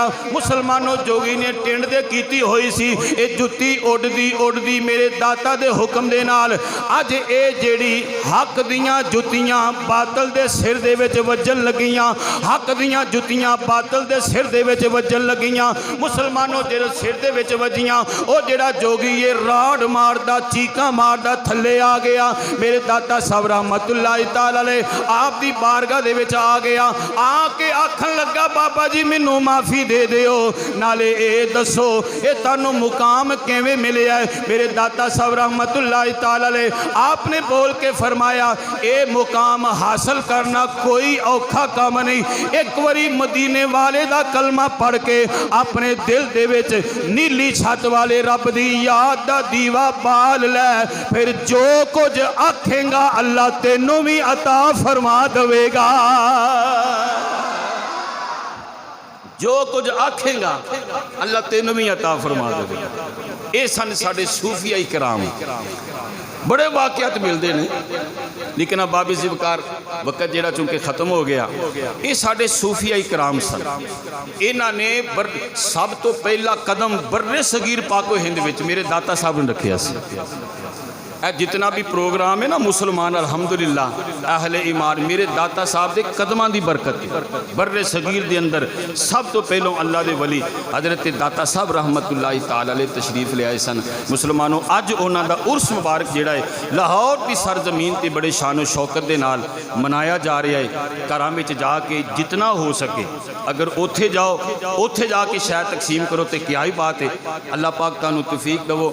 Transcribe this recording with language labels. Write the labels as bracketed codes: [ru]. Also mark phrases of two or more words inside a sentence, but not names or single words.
[pa] مسلمانو جوگی نے ٹنڈ دے کیتی ہوئی سی، یہ جتی اڈدی اڈدی میرے داتا دے حکم دے نال اج یہ جیہڑی حق دیاں جتیاں باطل دے سر دے وچ وجن لگیاں، حق دیاں جتیاں باطل دے سر دے وچ وجن لگیاں. مسلمانو جیہڑے سر دے وچ وجیاں او جیہڑا جوگی یہ راڑ ماردا چیکاں ماردا تھلے آ گیا. میرے داتا صاحب [ar] رحمة الله تعالى عليه [pa] آپ دی بارگاہ دے وچ آ گیا، آکے آکھن لگا بابا جی مینوں معافی دے دیو، نالے یہ دسو یہ تہانوں مقام کویں ملیا ہے. میرے داتا صاحب [ar] رحمة الله تعالى عليه [pa] آپنے بول کے فرمایا یہ مقام حاصل کرنا کوئی اوکھا کم نہیں. اک باری مدینے والے دا کلمہ پڑھ کے اپنے دل دے وچ نیلی چھت والے رب دی یاد دا دیوا بال لے, پھر جو کجھ آکھے گا اللہ تینوں بھی عطا فرما دے گا. جو کجھ آکھے گا اللہ تینوں بھی عطا فرما دے گا. یہ سن ساڈے صوفیا کرام, [ur] بڑے واقعات ملتے ہیں، لیکن اب [pa] بابے زیوکار وقت جیہڑا چونکہ ختم ہو گیا. یہ ساڈے صوفیا کرام سن، انہاں نے سب توں پہلا قدم برے صغیر پاکو ہند وچ میرے داتا صاحب نے رکھیا سی. جتنا بھی پروگرام ہے نا مسلمان الحمدللہ اہلِ ایمان میرے داتا صاحب کے قدماں دی برکت برے صغیر دے اندر سب توں پہلوں اللہ دے ولی حضرت داتا صاحب [ar] رحمة الله تعالى عليه [pa] تشریف لے آئے سن. مسلمانو اج انہاں دا عرس مبارک جیہڑا ہے لاہور کی سرزمین تے بڑے شانو شوکت دے نال منایا جا رہا ہے. گھراں وچ جاکے جتنا ہو سکے اگر اوتھے جاؤ، اوتھے جاکے شاید تقسیم کرو تو کیا ہی بات ہے، اللہ پاک تہانوں توفیق دیوو.